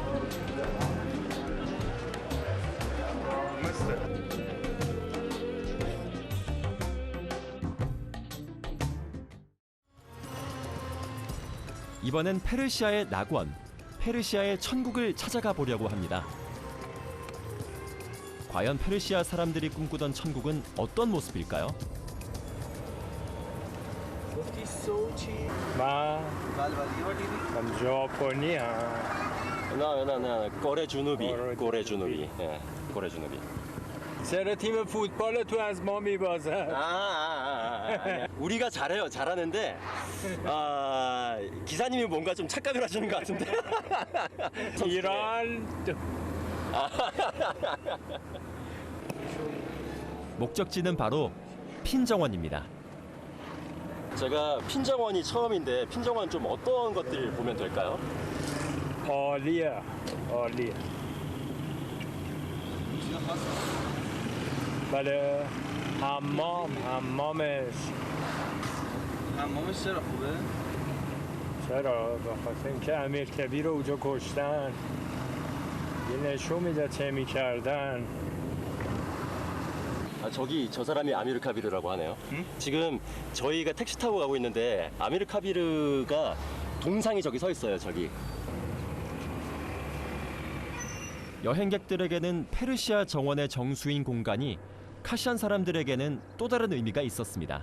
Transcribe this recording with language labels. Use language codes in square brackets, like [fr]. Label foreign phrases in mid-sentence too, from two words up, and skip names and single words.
[ko] 이번엔 페르시아의 낙원, 페르시아의 천국을 찾아가 보려고 합니다. 과연 페르시아 사람들이 꿈꾸던 천국은 어떤 모습일까요? [fa] من ژاپنی هم نه کره جنوبی کره جنوبی کره جنوبی چرا تیم فوتبال تو از ما میبازه؟ [ko] 우리가 잘해요. 잘하는데 기사님이 뭔가 좀 착각을 하시는 것 같은데. 이란 목적지는 바로 핀정원입니다. 제가 핀정원이 처음인데 핀정원 좀 어떤 것들 보면 될까요? [fa] عالیه عالیه بله حمامش چرا خوبه؟ چرا؟ بخاطر اینکه امیر کبیر رو اونجا کشتن یه نشون میده چه میکردن [ko] 저기 저 사람이 아미르 카비르라고 하네요. 지금 저희가 택시 타고 가고 있는데 아미르 카비르가 동상이 저기 서 있어요. 저기. 여행객들에게는 페르시아 정원의 정수인 공간이 카시안 사람들에게는 또 다른 의미가 있었습니다.